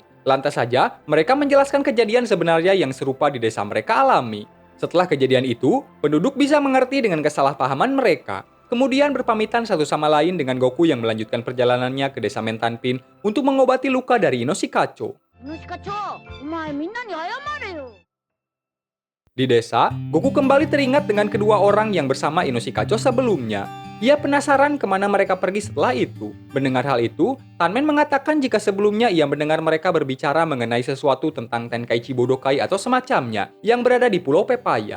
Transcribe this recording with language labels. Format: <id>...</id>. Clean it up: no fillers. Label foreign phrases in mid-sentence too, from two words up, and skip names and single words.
<id>Lantas saja, mereka menjelaskan kejadian sebenarnya yang serupa di desa mereka alami. Setelah kejadian itu, penduduk bisa mengerti dengan kesalahpahaman mereka. Kemudian berpamitan satu sama lain dengan Goku yang melanjutkan perjalanannya ke desa Mentanpin untuk mengobati luka dari Inoshikacho.</id> <ja>ムシカチョウ、お前みんなに謝れよ。</ja> <id>Di desa, Goku kembali teringat dengan kedua orang yang bersama Inoshikacho sebelumnya. Ia penasaran kemana mereka pergi setelah itu. Mendengar hal itu, Tanmen mengatakan jika sebelumnya ia mendengar mereka berbicara mengenai sesuatu tentang Tenkaichi Budokai atau semacamnya yang berada di Pulau Pepaya.</id>